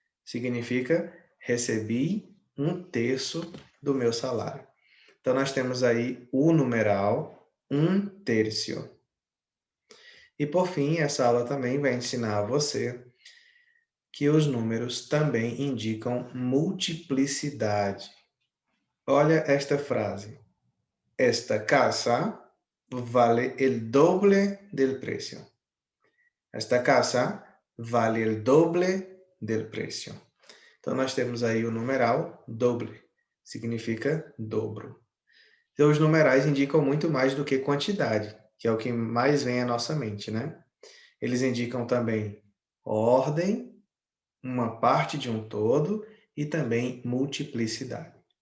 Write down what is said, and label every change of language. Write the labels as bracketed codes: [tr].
[pt] Significa recebi um terço do meu salário. Então, nós temos aí o numeral um terço. E, por fim, essa aula também vai ensinar a você que os números também indicam multiplicidade. Olha esta frase. [es] Esta casa vale el doble del precio. Esta casa vale el doble del precio. [pt] Então, nós temos aí o numeral doble. Significa dobro. Então, os numerais indicam muito mais do que quantidade, que é o que mais vem à nossa mente, né? Eles indicam também ordem, uma parte de um todo e também multiplicidade.